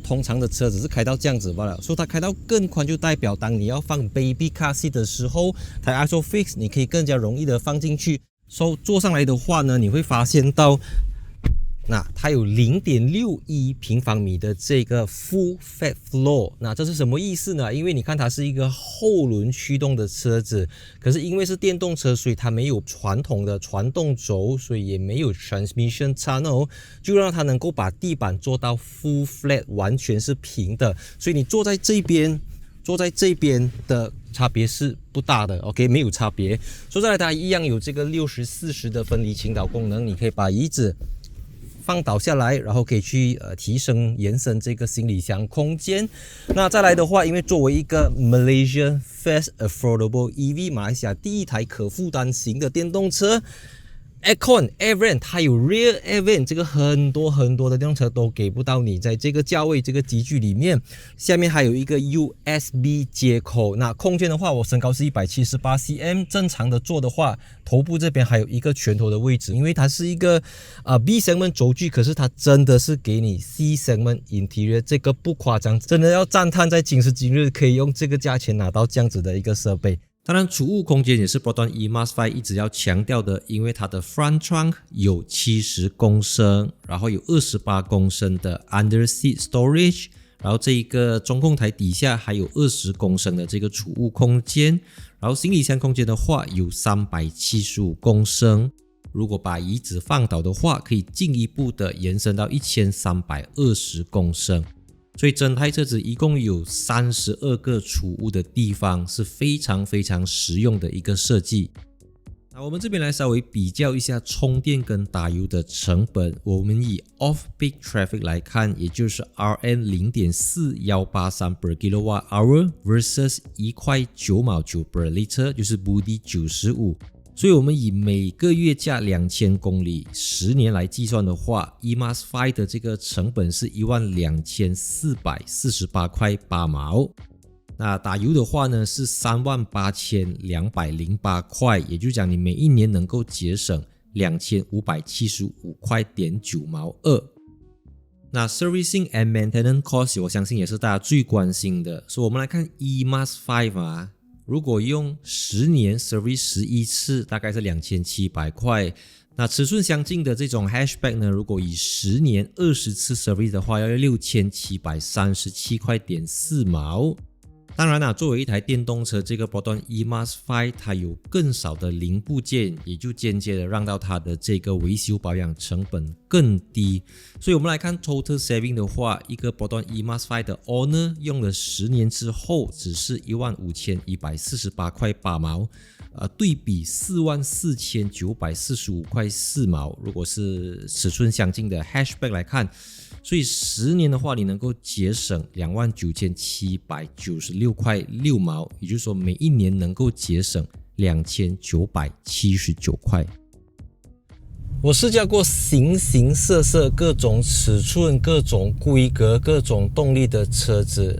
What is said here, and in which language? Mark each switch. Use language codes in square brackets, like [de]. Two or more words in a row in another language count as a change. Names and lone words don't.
[zh] 通常的車子是開到這樣子罷了，所以它開到更寬就代表當你要放 [en] Baby Car Seat [zh] 的時候，它 ISOFIX 你可以更加容易的放進去。坐上來的話呢，你會發現到那它有 0.61 平方米的這個 [en] full fat floor， [zh] 那這是什麼意思呢？因為你看它是一個後輪驅動的車子，可是因為是電動車，所以它沒有傳統的傳動軸，所以也沒有 [en] transmission tunnel， [zh] 就讓它能夠把地板做到 [en] full flat， [zh] 完全是平的，所以你坐在這邊的差別是不大的 ，OK，没有差別。說再來，它一樣有這個60/40的分離傾倒功能，你可以把椅子放倒下來，然後可以去提升延伸這個行李箱空間。那再來的話，因為作為一個 [en] Malaysia First Affordable EV [zh] 馬來西亞第一台可負擔型的電動車， [en] Aircon Air Vent 它有 Rear Air Vent， [zh] 這個很多的電動車都給不到你，在這個價位這個級距裡面。下面還有一個 USB 接口。那空間的話，我身高是178 cm， 正常的坐的話，頭部這邊還有一個拳頭的位置，因為它是一個 [en] B segment [zh] 軸距，可是它真的是給你 [en] C segment interior， [zh] 這個不誇張，真的要讚嘆在今時今日可以用這個價錢拿到這樣子的一個設備。當然儲物空間也是 Proton EMAS 5 一直要強調的，因為它的 [en] front trunk [zh] 有70公升，然後有28公升的 [en] under seat storage， [zh] 然後這一個中控台底下還有20公升的這個儲物空間，然後行李箱空間的話有375公升，如果把椅子放倒的話，可以進一步的延伸到1320公升。所以整台車子一共有32個儲物的地方，是非常非常實用的一個設計。那我們這邊來稍微比較一下充電跟打油的成本。我們以 [en] off-peak traffic [zh] 來看，也就是 RN 0.4183 [en] per kilowatt hour versus [zh] 1.9 毛9 [en] per liter， [zh] 就是 Budi 95。所以我們以每個月駕2000公里10年來計算的話， EMAS 5的這個成本是12448塊8毛。那打油的話呢是38208塊，也就是講你每一年能夠節省2575塊9毛2。那 [en] servicing and maintenance cost [zh] 我相信也是大家最關心的，所以我們來看 EMAS 5如果用10年 service 11次，大概是2700塊。那尺寸相近的這種 hatchback 呢，如果以10年20次 service 的話，要6737塊4毛。當然啦，作為一台電動車，這個 Proton E-MUS5 它有更少的零部件，也就間接的讓到它的這個維修保養成本更低。所以我們來看 [en] Total Saving [zh] 的話，一個 Proton E-MUS5 的 Honor 用了10年之後，只是15148塊8毛，對比44945塊4毛，如果是尺寸相近的 Hatchback 來看，所以10年的話，你能夠節省29796塊6毛，也就是說每一年能夠節省2979塊。我試駕過形形色色、各種尺寸、各種規格、各種動力的車子。